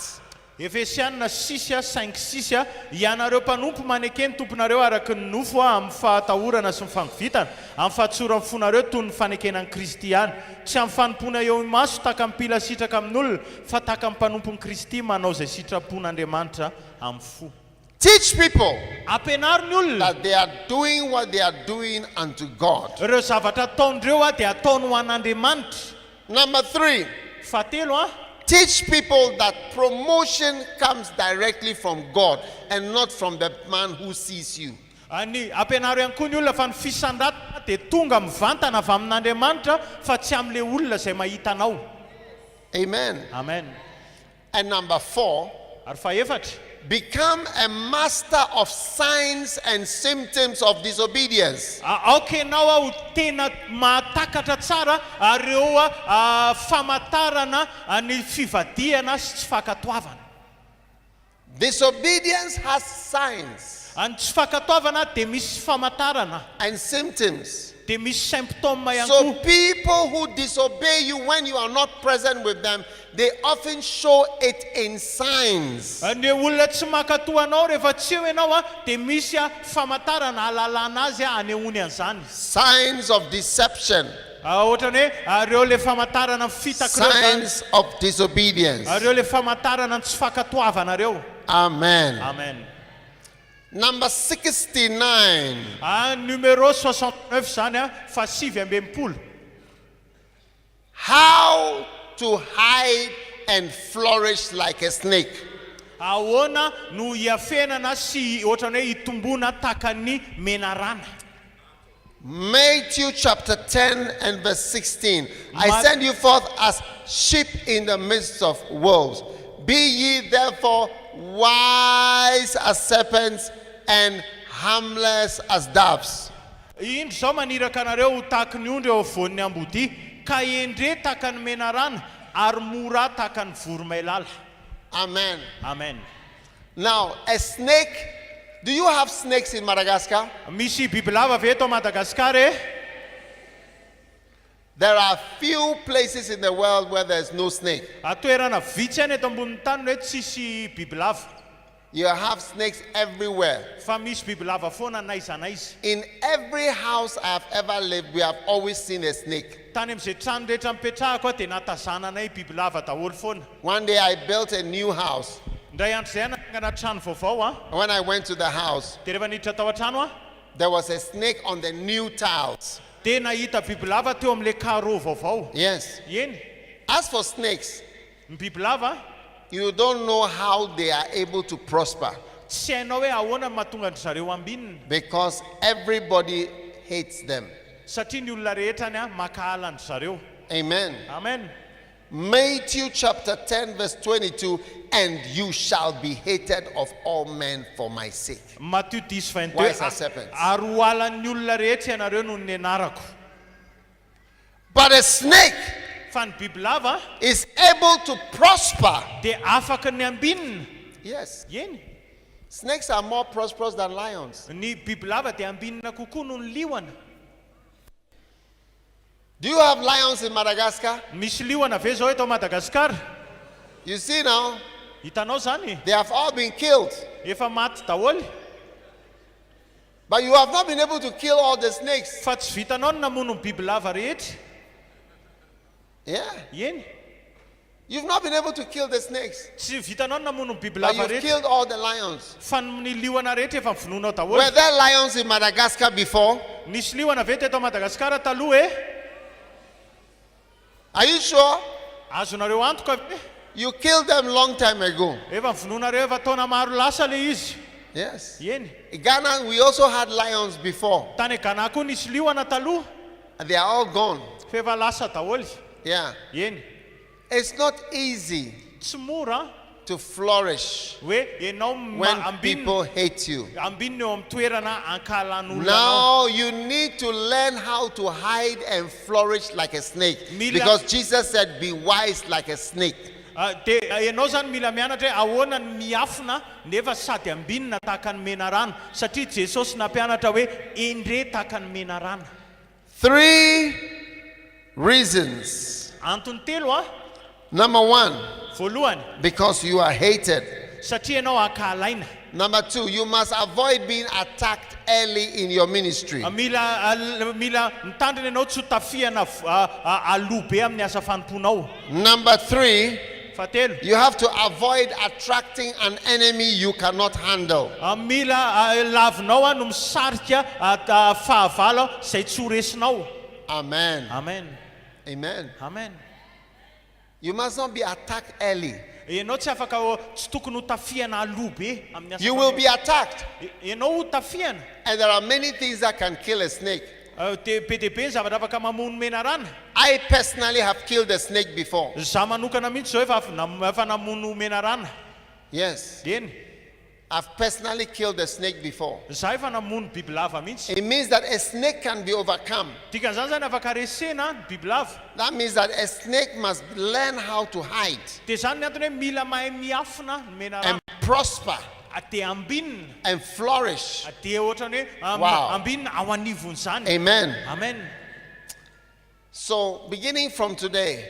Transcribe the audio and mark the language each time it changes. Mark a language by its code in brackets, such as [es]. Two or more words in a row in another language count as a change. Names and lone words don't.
[mg] Efesianina 6:5 ianareo mpanompo manekeny tomponareo araka ny nofo amin'ny fahatahorana sy ny famivitanana, amin'ny fahatsorany fonareo toy ny fanekenan'i Kristy ihany, tsy amin'ny fanompona eo maso taka mipila sitraka amin'olona fa taka mpanompon'i Kristy manao zay sitrapon'Andriamanitra amin'ny fo. [en] Teach people [mg] Ampianaro ny olona [en] that they are doing what they are doing unto God. [mg] ireo zavatra ataondreo dia ataony ho an'Andriamanitra. [en] Number 3, [mg] Fahatelo [en] teach people that promotion comes directly from God and not from the man who sees you. [mg] ny ampianaro ihany koa ny olona fa ny fisandratana dia tonga mivantana avy amin'Andriamanitra fa tsy amin'le olona izay mahita anao. [en] Amen. [mg] Amen. [en] And number 4, [mg] Ary fahaefatra, [en] become a master of signs and symptoms of disobedience. [mg] aoka ianao ho tena mahatakatra tsara ireo famantarana ny fivadiana sy tsy fankatoavana. [en] Disobedience has signs [mg] Ny tsy fankatoavana dia misy famantarana, [en] and symptoms. [mg] dia misy symptôme ihany [en] So [mg] koa. [en] people who disobey you when you are not present with them, they often show it in signs. [mg] Ny olona tsy mankatoa anao rehefa tsy eo ianao dia misy famantarana alalana azy anehoany an'izany. [en] Signs of deception, [mg] Ohatrany hoe ireo le famantarana fitakreo, [en] signs of disobedience. [mg] ireo le famantarana tsy fankatoavana reo. [en] Amen. [mg] Amen. [en] Number 69. [mg] Numéro 69 zany fa 7 [en] How to hide and flourish like a snake. [mg] ahoana no hiafenana sy ohatrany hoe hitombona taka ny menarana. [en] Matthew chapter 10 and verse 16. I send you forth as sheep in the midst of wolves. Be ye therefore wise as serpents and harmless as doves. [mg] Indro zao maniraka anareo ho taky ny ondry eo avoan'ny ambody, ka endre taka ny menarana ary mora taka ny voromailala. [en] Amen. [mg] Amen. [en] Now, a snake, do you have snakes in Madagascar? [mg] Misy bibilava ve eto Madagaskar [en] There are few places in the world where there's no snake. [mg] Toerana vitsy any eto ambonin'ny tany hoe tsisy bibilava. [en] You have snakes everywhere. [mg] Fa misy bibilava foana naiza naiza. [en] In every house I have ever lived, we have always seen a snake. [mg] Tany amin'izay trano rehetra mipetrahako dia natazananay bibilava daholo foana. [en] One day I built a new house. [mg] Ndray andro zay natongana trano vaovao [en] When I went to the house, [mg] dia rehefa niditra tao an-trano [en] there was a snake on the new tiles. [mg] dia nahita bibilava teo amin'le carreau vaovao. [en] Yes. [mg] Eny, [en] As for snakes, [mg] ny bibilava [en] you don't know how they are able to prosper [mg] tsy hainao hoe ahoana mahatonga andry zareo ambinina, [en] because everybody hates them. [mg] satria ny olona rehetrany makahala andry zareo. [en] Amen. [mg] Amen. [en] Matthew chapter 10 verse 22, and you shall be hated of all men for my sake. [mg] Matthieu 10:22 [en] Wise as serpents. [mg] ary ho alan'ny olona rehetra ianareo noho ny anarako. [en] But a snake [mg] Fa ny bibilava [en] is able to prosper. [mg] dia afaka ny ambinina. [en] Yes. [mg] Eny, [en] Snakes are more prosperous than lions. [mg] Ny bibilava dia ambinina kokoa noho ny liona. [en] Do you have lions in Madagascar? [mg] Misy liona ve zao eto Madagaskar? [en] You see now, [mg] Hitanao zany, [en] they have all been killed. [mg] efa maty daholo. [en] But you have not been able to kill all the snakes. [mg] Fa tsy vitanao ny namono ny bibilava rehetra. [en] Yeah. [mg] Eny, [en] You've not been able to kill the snakes. [mg] tsy vitanao ny namono ny [en] But [mg] bibilava [en] you've [mg] rehetra. [en] killed all the lions. [mg] Fa ny liona rehetra efa vonoinao daholo. [en] Were there lions in Madagascar before? [mg] Nisy liona ve teto Madagaskar taloha e? [en] Are you sure? [mg] Azonareo antoka ve? [en] You killed them long time ago. [mg] Efa vonoinareo efa taona maro lasa le izy. [en] Yes. [mg] Eny, [en] In Ghana, we also had lions before. [mg] tany Ghana koa nisy liona taloha, [en] And they are all gone. [mg] fa efa lasa daholo. [en] Yeah. [mg] Eny, [en] It's not easy [mg] tsy mora [en] to flourish [mg] hoe ianao [en] when people hate you. [mg] ambinina eo amin'ny toerana ankalan'olona anao. [en] Now you need to learn how to hide and flourish like a snake. [mg] Mila- [en] Because Jesus said, be wise like a snake. [mg] Dia ianao zany mila mianatra hoe ahoana ny miafina nefa sady ambinina tahaka ny mena rano, satria Jesosy nampianatra hoe endre tahaka ny mena rano. [en] 3 reasons. [mg] Antony telo [en] Number 1, [mg] voalohany, [en] because you are hated. [mg] satria ianao ankalaina. [en] Number 2, you must avoid being attacked early in your ministry. [mg] Mila mitandrina ianao tsy ho tafiana aloha be amin'ny asa fanomponao. [en] Number 3, [mg] Fahatelo, [en] you have to avoid attracting an enemy you cannot handle. [mg] mila lavinao no misarika fahavalo izay tsy ho resinao. [en] Amen. [mg] Amen. [en] Amen. [mg] Amen. [en] You must not be attacked early. [mg] Ianao tsy afaka tsy tokony ho tafiana aloha be amin'ny asa [en] You will be attacked. [mg] ianao ho tafiana. [en] And there are many things that can kill a snake. [mg] Be dia be ny zavatra afaka mamono mena rana. [en] I personally have killed a snake before. [mg] Zaho manokana mihitsy zao efa namono mena rana. [en] Yes. [mg] Eny, [en] I've personally killed a snake before. [mg] zaho efa namono bibilava mihitsy. [en] It means that a snake can be overcome. [mg] Dikan'izany zany afaka resena ny bibilava. [en] That means that a snake must learn how to hide [mg] Dia zany ny antony hoe mila mahay miafina ny mena rana. [en] and prosper [mg] Dia ambinina. [en] and flourish. [mg] Dia ohatrany hoe [en] Wow. [mg] ambinina ao anivon'izany. [en] Amen. [mg] Amen. [en] So, beginning from today,